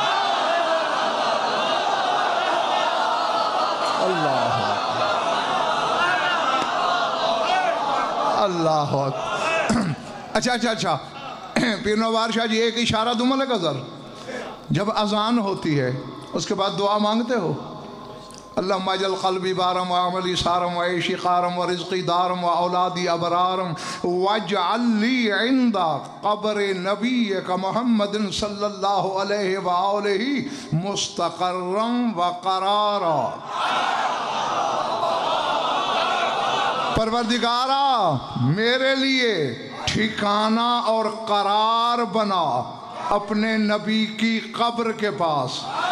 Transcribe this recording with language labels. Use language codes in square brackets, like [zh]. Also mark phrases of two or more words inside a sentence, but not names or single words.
[ur] اللہ اللہ. اچھا پیر نوار شاہ جی ایک اشارہ دوں ملک ازر، جب اذان ہوتی ہے اس کے بعد دعا مانگتے ہو؟ [ar] اللہم اجعل قلبی بارم و عملی سارم و عیشی قارم و رزقی دارم و اولادی ابرارم واجعل لی عند قبر نبیک محمد صلی اللہ علیہ وآلہ مستقرم و قرارا۔ [ur] پروردگارا میرے لیے ٹھکانہ اور قرار بنا اپنے نبی کی قبر کے پاس۔